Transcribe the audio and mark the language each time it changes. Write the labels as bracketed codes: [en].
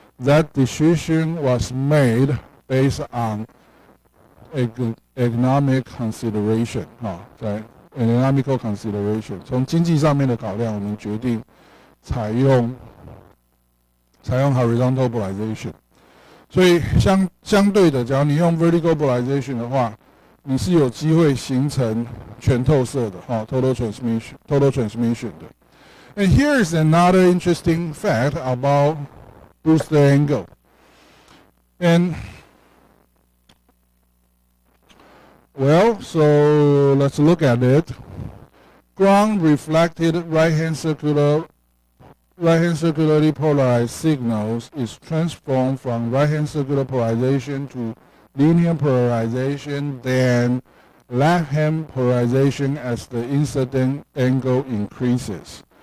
[en] that decision was made based on economic consideration [zh] 在 economical consideration 从经济上面的考量，我们决定采用 horizontal polarization。所以相对的，假如你用 vertical polarization 的话，你是有机会形成全透射的total transmission 的。 [en] And here is another interesting fact about booster angle. And well, so let's look at it. Ground reflected right-hand circularly polarized signals is transformed from right-hand circular polarization to linear polarization, then left-hand polarization as the incident angle increases.